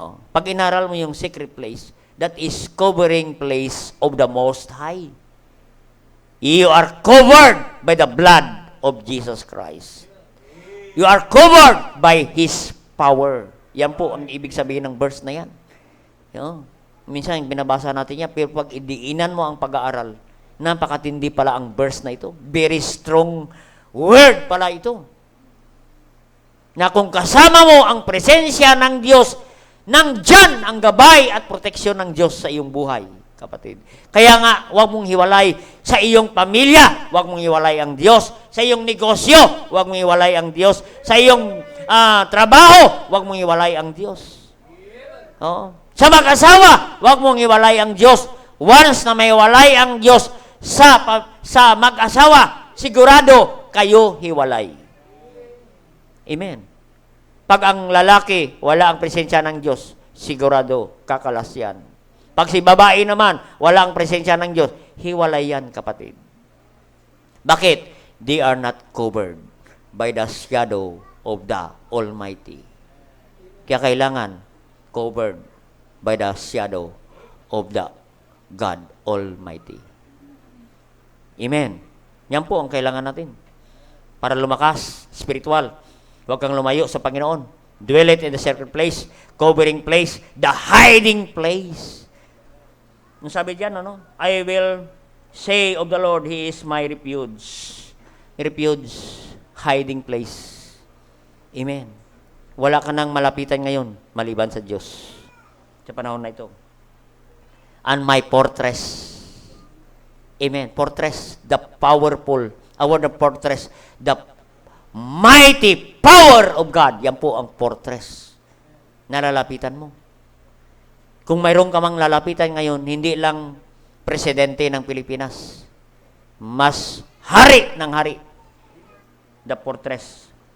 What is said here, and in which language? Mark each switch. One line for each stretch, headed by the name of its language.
Filipino: Pag inaral mo yung
English: secret place, that is covering place of the Most High. You are covered by the blood of Jesus Christ. You are covered by His power.
Filipino: Yan po ang ibig sabihin ng verse na yan. Minsan binabasa natin yan, pero pag idiinan mo ang pag-aaral, napakatindi pala ang verse na ito.
English: Very strong word
Filipino: pala ito. Na kung kasama mo ang presensya ng Diyos, nandyan ang gabay at proteksyon ng Diyos sa iyong buhay, kapatid. Kaya nga, huwag mong hiwalay sa iyong pamilya, huwag mong hiwalay ang Diyos. Sa iyong negosyo, huwag mong hiwalay ang Diyos. Sa iyong trabaho, huwag mong hiwalay ang Diyos. Sa mag-asawa, huwag mong hiwalay ang Diyos. Once na may hiwalay ang Diyos sa mag-asawa, sigurado kayo hiwalay. Amen. Pag ang lalaki, wala ang presensya ng Diyos, sigurado, kakalas yan. Pag si babae naman, wala ang presensya ng Diyos, hiwalay yan, kapatid. Bakit?
English: They are not covered by the shadow of the Almighty.
Filipino: Kaya kailangan
English: covered by the shadow of the God Almighty.
Filipino: Amen. Yan po ang kailangan natin. Para lumakas, spiritual. Huwag kang lumayo sa Panginoon.
English: Dwelleth in the secret place, covering place, the hiding place.
Filipino: Ang sabi diyan,
English: I will say of the Lord, He is my refuge. Refuge, hiding place. Amen.
Filipino: Wala ka nang malapitan ngayon, maliban sa Diyos. Sa panahon na ito.
English: And my fortress. Amen. Fortress, the powerful. The fortress, the mighty power of God.
Filipino: Yan po ang fortress na lalapitan mo. Kung mayroon ka mang lalapitan ngayon, hindi lang presidente ng Pilipinas. Mas hari ng hari. The fortress.